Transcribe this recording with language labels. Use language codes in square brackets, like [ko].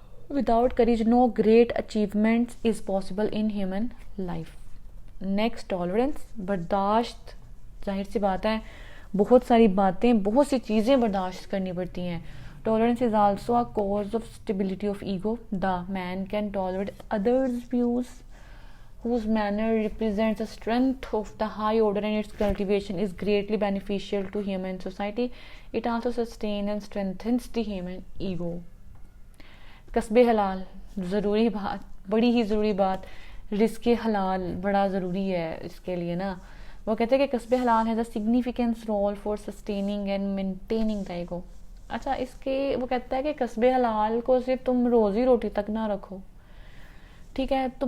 [en] Without courage, no great achievements is possible in human life. Next, tolerance. برداشت. [ur] ظاہر سی بات ہے, بہت سی چیزیں برداشت کرنی پڑتی ہیں. [en] Tolerance is also a cause of stability of ego. The man can tolerate others' views whose manner represents the strength of the high order, and its cultivation is greatly beneficial to human society. It also sustains and strengthens the human ego. [ur] کسب حلال, ضروری بات, بڑی ہی ضروری بات. رزق حلال بڑا ضروری ہے اس کے لیے نا. وہ کہتے ہیں کہ [en] کسب حلال has a significant role for sustaining and maintaining the ego. [ur] اچھا, اس کے وہ کہتا ہے کہ کسب حلال کو صرف تم روزی روٹی تک نہ رکھو. ٹھیک ہے.